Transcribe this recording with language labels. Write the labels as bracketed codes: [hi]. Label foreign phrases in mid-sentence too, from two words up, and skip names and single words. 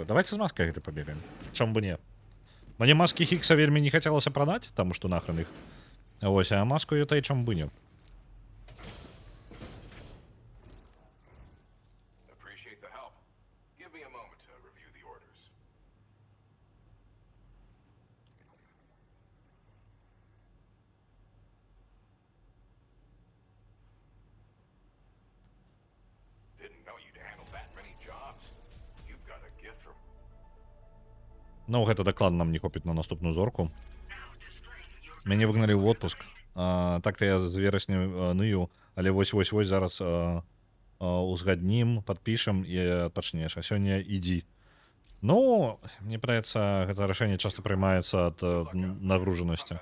[be] Давайте з маскай гэтай пабегаем. Чому бы не? Мне маски Хікса вельмі не хацелася прадаць, таму што нахрен іх. Вось, а маску этой чому бы не? [en] Appreciate the help. Give me a moment to review the orders. Didn't know you'd handle that many jobs. You've got a gift for [be] Ну, гэта дакладна нам не хопіць на наступную зорку. Мяне выгналі ў отпуск. Так-то я з верасня ною, але вось-вось-вось зараз узгаднім, падпішам і адпачнеш. А сёння ідзі. Ну, мне падаецца, гэта рашэнне часта прымаецца ад нагружанасці.